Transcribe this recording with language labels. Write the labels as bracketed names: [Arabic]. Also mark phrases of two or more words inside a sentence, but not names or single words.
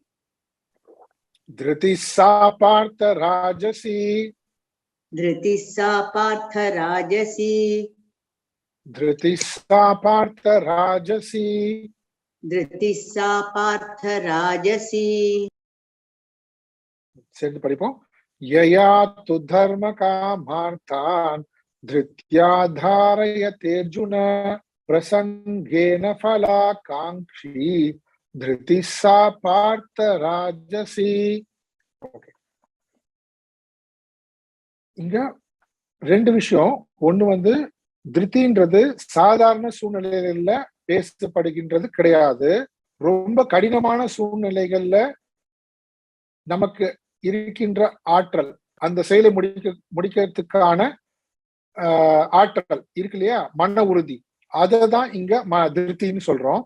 [Sanskrit] धृति सा पार्थ राजसी धृतिः सा पार्थ राजसी धृति सा पार्थ राजसी धृतिः सा पार्थ राजसी [Tamil] சேர்ந்து படிப்போம். [Sanskrit] यया तु धर्म कामार्थान् धृत्या धारयते अर्जुन प्रसंगेन फलाकांक्षी धृति सा पार्थ राजसी. [Tamil] இங்க ரெண்டு விஷயம். ஒண்ணு வந்து திருப்தின்றது சாதாரண சூழ்நிலைகள்ல பேசப்படுகின்றது கிடையாது. ரொம்ப கடினமான சூழ்நிலைகள்ல நமக்கு இருக்கின்ற ஆற்றல், அந்த செயலை முடிக்கிறதுக்கான ஆற்றல் இருக்கு இல்லையா, மன உறுதி, அததான் இங்க திருப்தின்னு சொல்றோம்.